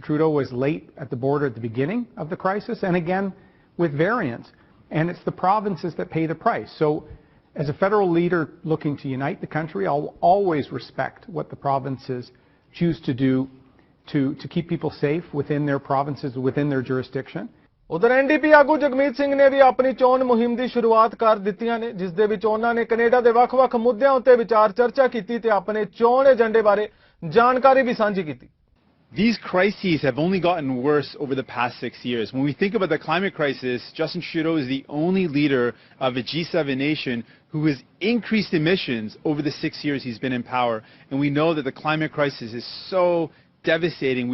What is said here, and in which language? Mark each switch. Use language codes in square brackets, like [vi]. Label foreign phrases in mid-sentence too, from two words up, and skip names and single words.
[en] Trudeau was late at the border at the beginning of the crisis, and again with variants. And it's the provinces that pay the price. So as a federal leader looking to unite the country, I'll always respect what the provinces choose to do to keep people safe within their provinces, within their jurisdiction. [pa] ਉਧਰ ਐਨਡੀਪੀ ਆਗੂ ਜਗਮੀਤ ਸਿੰਘ ਨੇ ਭੀ ਆਪਣੀ ਚੋਣ ਮੁਹਿੰਮ ਦੀ ਸ਼ੁਰੂਆਤ ਕਰ ਦਿੱਤੀਆਂ ਨੇ, ਜਿਸ ਦੇ ਵਿੱਚ ਉਨ੍ਹਾਂ ਨੇ ਕੈਨੇਡਾ ਦੇ ਵੱਖ-ਵੱਖ ਮੁੱਦਿਆਂ ਉੱਤੇ ਵਿਚਾਰ ਚਰਚਾ ਕੀਤੀ ਤੇ ਆਪਣੇ ਚੋਣ ਏਜੰਡੇ ਬਾਰੇ ਜਾਣਕਾਰੀ ਭੀ ਸਾਂਝੀ ਕੀਤੀ. [en] These crises have only gotten worse over the past 6 years. When we think about the climate crisis, Justin Trudeau is the only leader of a G7 nation who has increased emissions over the 6 years he's been in power. And we know that the climate crisis is so devastating.